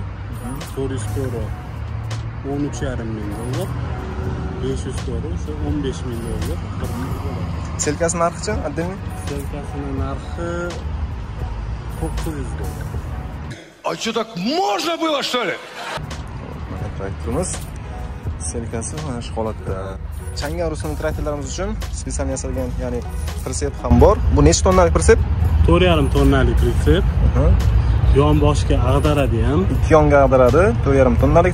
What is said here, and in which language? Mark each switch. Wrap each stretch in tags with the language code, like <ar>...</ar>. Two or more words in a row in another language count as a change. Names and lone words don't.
<uz>Toristor 13.5 ming dollar, 504 o'sha 15.000 dollar. Selkasi narxi-chi? Отдельный? Selkasining narxi 900 dollar.</uz> <ru>А что, так можно было, что ли?</ru> <uz>Mana traktorimiz selkasi mana shu holatda. Changar rusumli traktorlarimiz uchun spesial yasalgan, ya'ni pritsep ham bor. Bu necha tonnalik pritsep? 4,5 tonnalik pritsep. Yon boshga ag'daradi ham. Ikki yonga ag'daradi, 4,5 tonnalik.</uz>